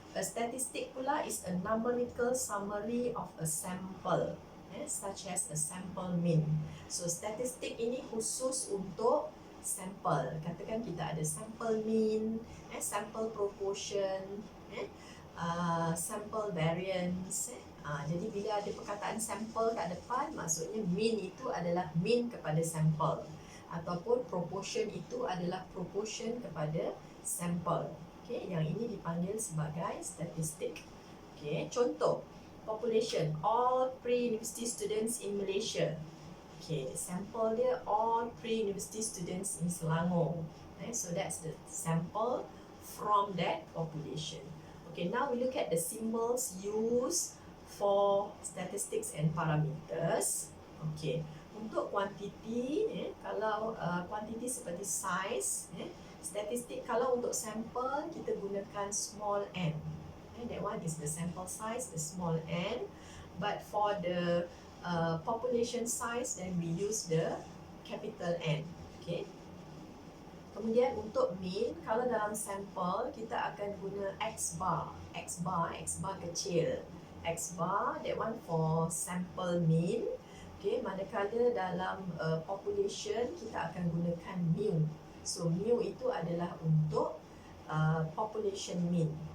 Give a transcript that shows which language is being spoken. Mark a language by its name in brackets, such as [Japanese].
[English] A statistic [Malay] pula [English] is a numerical summary of a sample, such as a sample mean. [Malay] So statistik ini khusus untuk sampel. Katakan kita ada sample mean, sample proportion, sample variance. Jadi bila ada perkataan sample kat depan, maksudnya mean itu adalah mean kepada sampel, ataupun proportion itu adalah proportion kepada sampel. Okay, yang ini dipanggil sebagai statistik. [English] Okay, contoh population, all pre-university students in Malaysia. Okay, sample dia all pre-university students in Selangor. So that's the sample from that population. Okay, now we look at the symbols used for statistics and parameters. [Malay] Okay, untuk quantity, kalau quantity seperti size, statistik kalau untuk sampel kita gunakan small n. [English] That one is the sample size, the small n. But for the population size, then we use the capital N. Okay. [Malay] Kemudian untuk mean, kalau dalam sampel kita akan guna X bar kecil. [English] X bar, that one for sample mean. [Malay] Okay, manakala dalam population kita akan gunakan mu. So mu itu adalah untuk population mean.